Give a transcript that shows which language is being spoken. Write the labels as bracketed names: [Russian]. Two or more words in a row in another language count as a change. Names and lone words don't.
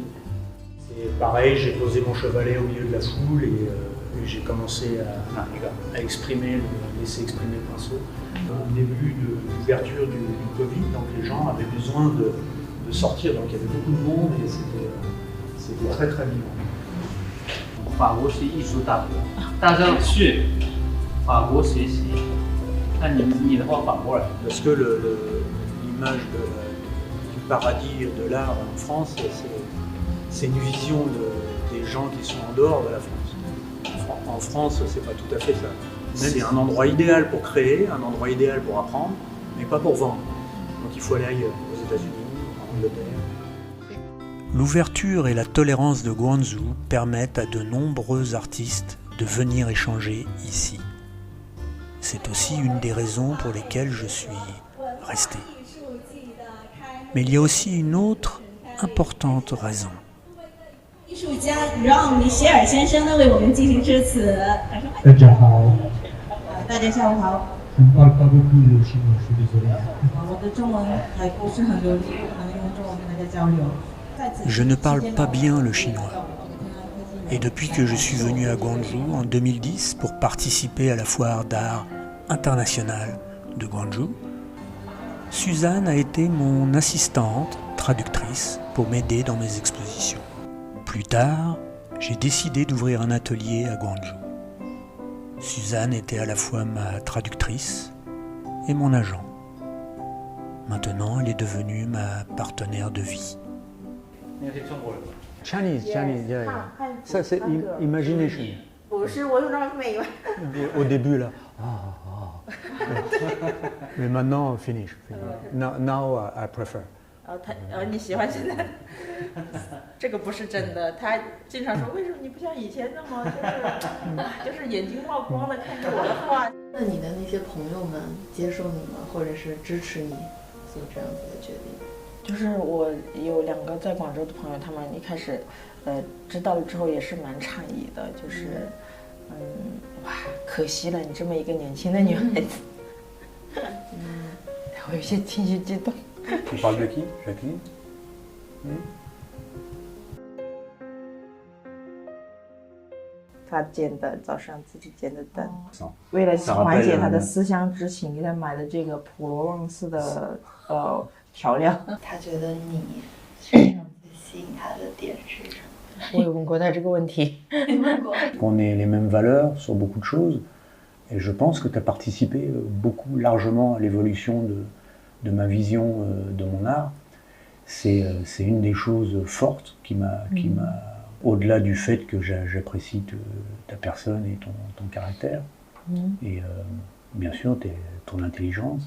[French] Et pareil, j'ai posé mon chevalet au milieu de la foule et j'ai commencé à exprimer, laisser exprimer le pinceau. Au début de l'ouverture du Covid, donc les gens avaient besoin de sortir, donc il y avait beaucoup de monde et c'était très très vivant. [Chinese] 法国是艺术大国，大家要去法国学习。那你的话反过来。 [French] Parce que l'image du paradis de l'art en France, c'est une vision des gens qui sont en dehors de la France. En France, c'est pas tout à fait ça. C'est un endroit idéal pour créer, un endroit idéal pour apprendre, mais pas pour vendre. Donc il faut aller ailleurs, aux États-Unis, en Angleterre. L'ouverture et la tolérance de Guangzhou permettent à de nombreux artistes de venir échanger ici. C'est aussi une des raisons pour lesquelles je suis resté. Mais il y a aussi une autre importante raison. [Chinese] 艺术家让米歇尔先生呢为我们进行致辞。大家好。大家下午好。我的中文还不是很流利，可能用中文跟大家交流。 [French] Je ne parle pas bien le chinois. Et depuis que je suis venu à Guangzhou en 2010 pour participer à la foire d'art internationale de Guangzhou, Suzanne a été mon assistante, traductrice, pour m'aider dans mes expositions. Plus tard, j'ai décidé d'ouvrir un atelier à Guangzhou. Suzanne était à la fois ma traductrice et mon agent. Maintenant, elle est devenue ma partenaire de vie. [English] Chinese, yeah. [French] Ça c'est imagination. [Chinese] 不是，我用那美文。 [French] Au début là, mais maintenant finish. [English] Now I prefer. [Chinese] 你喜欢现在？这个不是真的。他经常说，为什么你不像以前那么就是眼睛冒光的看着我的画？那你的那些朋友们接受你吗？或者是支持你做这样子的决定？就是我有2个在广州的朋友，他们一开始，知道了之后也是蛮诧异的，就是，哇，可惜了，你这么一个年轻的女孩子，我有些情绪激动。 [French] Tu parles de qui, Jacqueline? [Chinese] 他煎的，早上自己煎的蛋，为了缓解他的思乡之情，给他买的这个普罗旺斯的调料。他觉得你身上最吸引他的点是什么？我有问过他这个问题。 [French] On ait les mêmes valeurs sur beaucoup de choses, et je pense que tu as participé beaucoup largement à l'évolution de ma vision de mon art. C'est une des choses fortes qui m'a au-delà du fait que j'apprécie ta personne et ton caractère, et bien sûr ton intelligence.